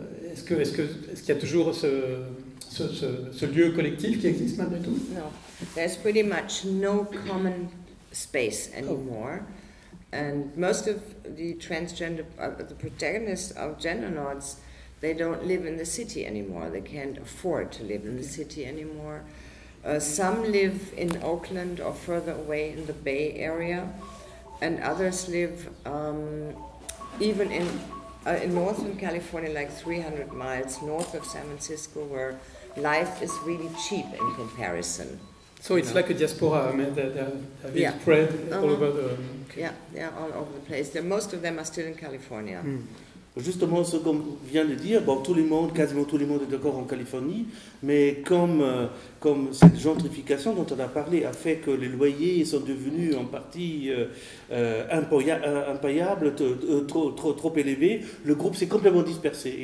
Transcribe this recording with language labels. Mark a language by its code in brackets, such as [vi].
[fr] Est-ce qu'il y a toujours ce lieu collectif qui existe malgré tout? [en] No, there's pretty much no common space anymore. And most of the transgender, the protagonists of Gendernauts, they don't live in the city anymore. They can't afford to live in the city anymore. Some live in Oakland or further away in the Bay Area, and others live even in Northern California, like 300 miles north of San Francisco, where life is really cheap in comparison. So it's like a diaspora, I mean, they're spread all over the... Yeah, all over the place. Most of them are still in California. [fr] Justement, ce qu'on vient de dire, bon, quasiment tout le monde est d'accord en Californie, mais comme cette gentrification dont on a parlé a fait que les loyers sont devenus en partie impayables, trop élevés, le groupe s'est complètement dispersé.